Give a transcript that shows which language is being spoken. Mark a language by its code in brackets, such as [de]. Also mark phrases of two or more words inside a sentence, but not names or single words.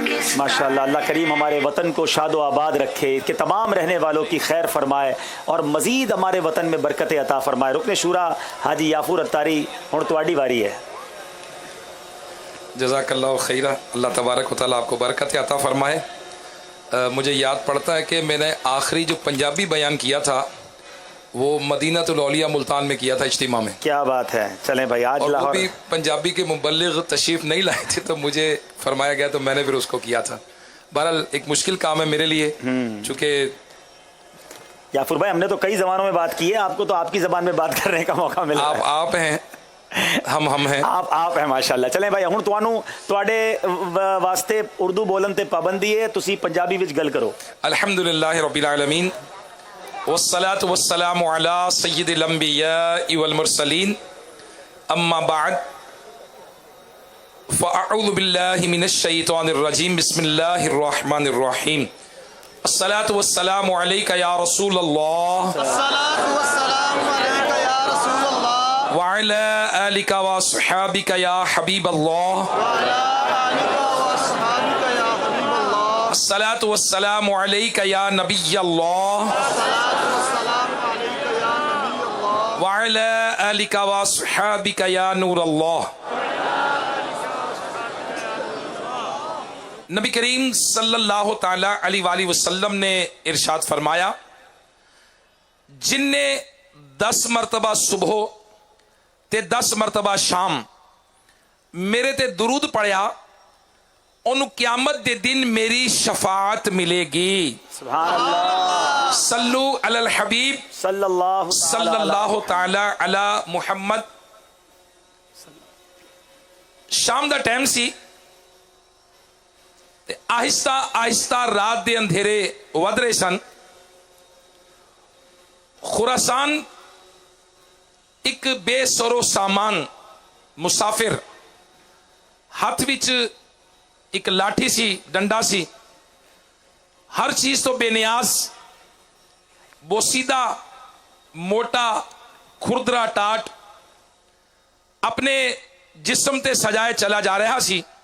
[ur] ماشاءاللہ، اللہ کریم ہمارے وطن کو شاد و آباد رکھے، کہ تمام رہنے والوں کی خیر فرمائے اور مزید ہمارے وطن میں برکت عطا فرمائے. [pa] رکنِ شوریٰ حاجی یعفور عطاری، ہن تہاڈی واری اے. [ar] جزاك الله خيرا، الله تبارك وتعالى [ur] آپ کو برکت عطا فرمائے. مجھے یاد پڑتا ہے کہ میں نے آخری جو پنجابی بیان کیا تھا وہ مدینۃ الاولیاء ملتان میں کیا تھا، اجتماع میں. کیا بات ہے۔ چلیں بھائی، آج اور وہ लाहौर بھی پنجابی کے مبلغ تشریف نہیں لائے تھے تو مجھے فرمایا گیا، تو میں نے پھر اس کو کیا تھا. بہرحال ایک مشکل کام ہے میرے لیے، چونکہ یعفور بھائی ہم نے تو کئی زبانوں میں بات کی ہے، آپ کو تو آپ کی زبان میں بات کرنے کا موقع ملا. آپ ہیں، ہم ہیں, آپ ہیں ماشاءاللہ. چلیں بھائی, [pa] ہن تہاڈے واسطے اردو بولن تے پابندی اے، تسی پنجابی وچ گل کرو. [ar] الحمد لله رب العالمين والصلاة والسلام على سيد الأنبياء والمرسلين أما بعد فأعوذ بالله من الشيطان الرجيم بسم الله الرحمن الرحيم. الصلاة والسلام عليك يا رسول الله وعلى آلك وأصحابك يا حبيب الله. الصلاة والسلام عليك يا نبي الله وعلى آلك وأصحابك يا نور الله. [pa] نبی کریم [ar] صلى الله تعالى عليه وسلم [pa] نے ارشاد فرمایا، جنہے 10 مرتبہ صبح تے 10 مرتبہ شام میرے تے درود پڑھیا، انہوں قیامت دے دن میری شفاعت ملے گی. [ar] سبحان الله. صلوا على الحبيب صلى الله تعالى على محمد. [pa] شام دا ٹائم سی تے آہستہ آہستہ رات دے ہنیرے ودھ رہے سن. خراسان اک بے سروسامان مسافر، ہتھ وچ اک لاٹھی سی، ڈنڈا سی، ہر چیز توں بے نیاز، بوسیدہ موٹا کھردرا ٹاٹ اپنے جسم تے سجائے چلا جا رہا سی.